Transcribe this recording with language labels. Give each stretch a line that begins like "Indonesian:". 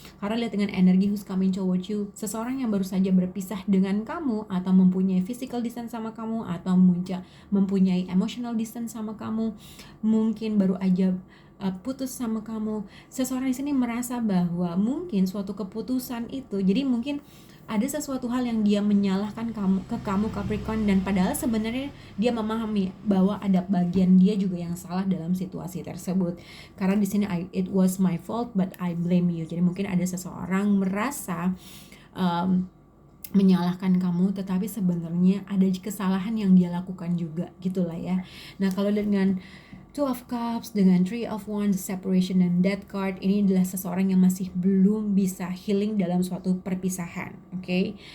Indonesian: Karena lihat dengan energi
English: who's coming towards you,
Indonesian: seseorang yang baru saja berpisah dengan kamu, atau mempunyai physical distance sama kamu, atau mempunyai emotional distance sama kamu, mungkin baru aja putus sama kamu. Seseorang di sini merasa bahwa mungkin suatu keputusan itu, jadi mungkin ada sesuatu hal yang dia menyalahkan kamu Capricorn, dan padahal sebenarnya dia memahami bahwa ada bagian dia juga yang salah dalam situasi tersebut. Karena di sini
English: it was my fault but I blame you.
Indonesian: Jadi mungkin ada seseorang merasa menyalahkan kamu, tetapi sebenarnya ada kesalahan yang dia lakukan juga gitulah ya. Nah, kalau dengan Two of Cups dengan Three of Wands, separation dan Death card, ini adalah seseorang yang masih belum bisa healing dalam suatu perpisahan, oke?